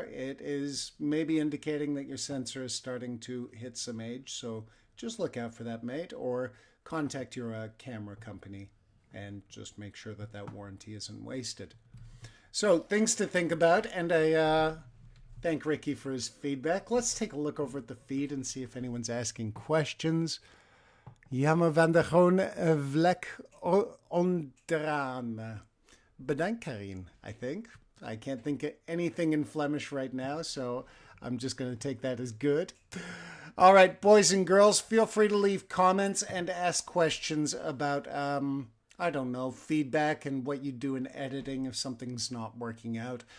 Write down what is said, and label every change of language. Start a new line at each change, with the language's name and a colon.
English: It is maybe indicating that your sensor is starting to hit some age, so just look out for that, mate, or contact your camera company and just make sure that that warranty isn't wasted. So things to think about, and I thank Ricky for his feedback. Let's take a look over at the feed and see if anyone's asking questions.
Dutch: Jammer van de gewoon vlek onderaan. Bedankt,
English: Karin, I think. I can't think of anything in Flemish right now, so I'm just going to take that as good. All right, boys and girls, feel free to leave comments and ask questions about, I don't know, feedback and what you do in editing if something's not working out.